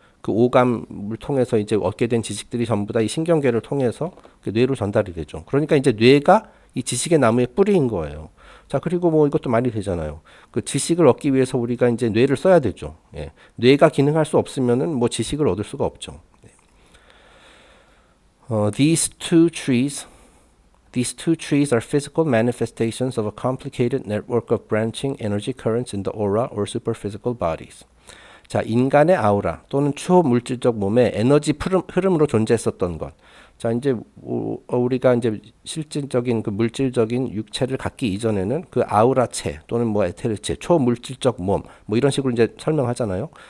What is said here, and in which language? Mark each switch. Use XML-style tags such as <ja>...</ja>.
<ko>그 오감을 통해서 이제 얻게 된 지식들이 전부 다 이 신경계를 통해서 그 뇌로 전달이 되죠. 그러니까 이제 뇌가 이 지식의 나무의 뿌리인 거예요. 자, 그리고 뭐 이것도 말이 되잖아요. 그 지식을 얻기 위해서 우리가 이제 뇌를 써야 되죠. 예. 뇌가 기능할 수 없으면은 뭐 지식을 얻을 수가 없죠.</ko> <en>These two trees are physical manifestations of a complicated network of branching energy currents in the aura or superphysical bodies.</en> <ko>자, 인간의 아우라 또는 초물질적 몸의 에너지 흐름으로 존재했었던 것. 자, 이제 우리가 이제 실질적인 그 물질적인 육체를 갖기 이전에는 그 아우라체 또는 뭐 에테르체, 초물질적 몸, 뭐 이런 식으로 이제 설명하잖아요.</ko>